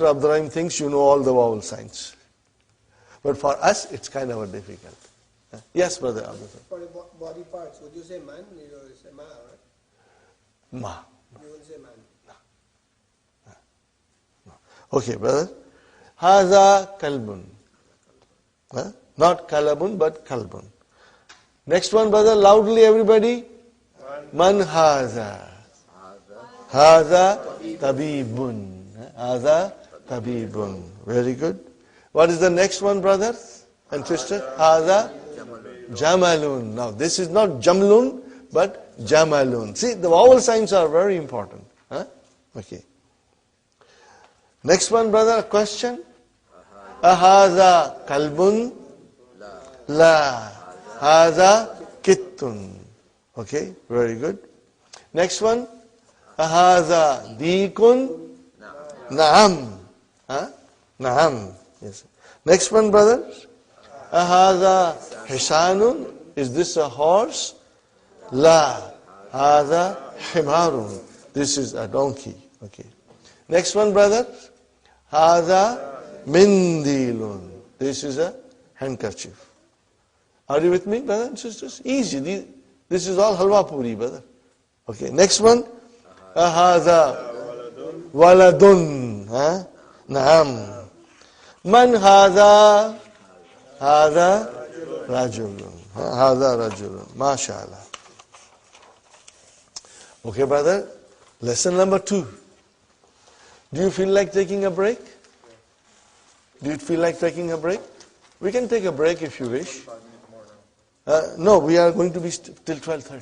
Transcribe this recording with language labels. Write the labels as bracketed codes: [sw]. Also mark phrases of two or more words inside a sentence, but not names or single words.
[en] Abdurrahim thinks you know all the vowel signs. But for us, it's kind of difficult. Yes, brother Abdurrahim. For the body parts, would you say man? You will say ma, right? Ma. You will say man. No. Okay, brother. [ar] هذا كلب. [en] Not kalabun, but kalbun. Next one, brother, loudly everybody. [ar] من هذا. هذا طبيب. هذا طبيب. [en] Very good. What is the next one, brothers and sisters? [ar] هذا جمل. [en] Now, this is not jamlun, but jamalun. See, the vowel signs are very important. Okay. Next one, brother, a question. [ar] أهذا كلب؟ لا. هذا قط. [en] Okay, very good. Next one. [ar] أهذا ديك? نعم. نعم. [en] Yes. Next one, brothers. [ar] أهذا حصان? [en] Is this a horse? [ar] لا. هذا حمار. [en] This is a donkey. Okay. Next one, brothers. [ar] هذا منديل. [en] This is a handkerchief. Are you with me, brothers and sisters? Easy. This is all halwa puri, brother. Okay. Next one. [ar] أهذا ولد. نعم. من هذا? هذا رجل. هذا رجل. ما شاء الله. [en] Okay, brother. Lesson number 2. Do you feel like taking a break? Do you feel like taking a break? We can take a break if you wish. No, we are going to be till 12:30.